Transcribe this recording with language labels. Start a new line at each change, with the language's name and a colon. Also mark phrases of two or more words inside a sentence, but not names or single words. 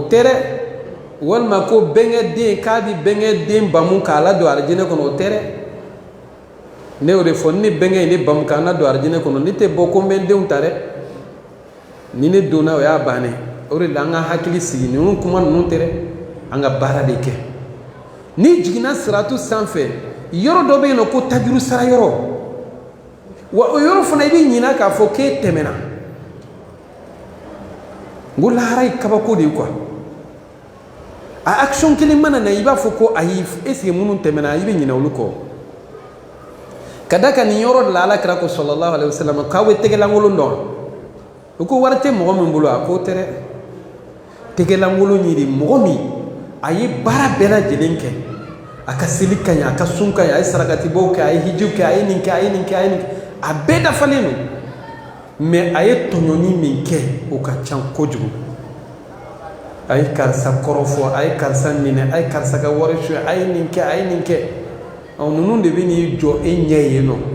Bambara: tɛ dɛ walima ko bɛnkɛden k'a bi bɛnkɛden bamu k'a la don arijinɛ kɔnɔ o tɛ dɛ ne y'o de fɔ ni bɛnkɛ ye ne bamu k'a la don arijinɛ kɔnɔ ne tɛ bɔ ko n bɛ n denw ta dɛ ni ne donna o y'a bannen o de la an ka hakili sigi ninnu kuma ninnu tɛ dɛ an ka baara de kɛ n'i jiginna siratu sanfɛ yɔrɔ dɔ bɛ yen nɔ ko tajuru sara yɔrɔ wa o yɔrɔ fana i bɛ ɲinɛ k'a fɔ k'e tɛmɛna n ko lahara ye kabako de ye quoi a action kelen mana na i b'a fɔ ko ayi
French: est-ce que
Bambara: minnu tɛmɛna i bɛ ɲinɛ olu kɔ ka da kan nin yɔrɔ de la ala kira ko
Arabic: صلى الله عليه وسلم
Bambara: k'aw bɛ tɛgɛlankolon dɔn u ko wari tɛ mɔgɔ min bolo a k'o tɛ dɛ tɛgɛlankolon ye de mɔgɔ min a ye baara bɛɛ lajɛlen kɛ a ka seli ka ɲɛ a ka sun ka ɲɛ a ye sarakatibaw kɛ a ye hijiw kɛ a ye nin kɛ a ye nin kɛ a ye nin kɛ a bɛɛ dafalen don mais a ye tɔɲɔni min kɛ o ka ca kojugu a ye karisa kɔrɔfɔ a ye karisa minɛ a ye karisa ka wari suɲɛ a ye nin kɛ a ye nin kɛ ninnu de bɛ n'i jɔ e ɲɛ yen nɔ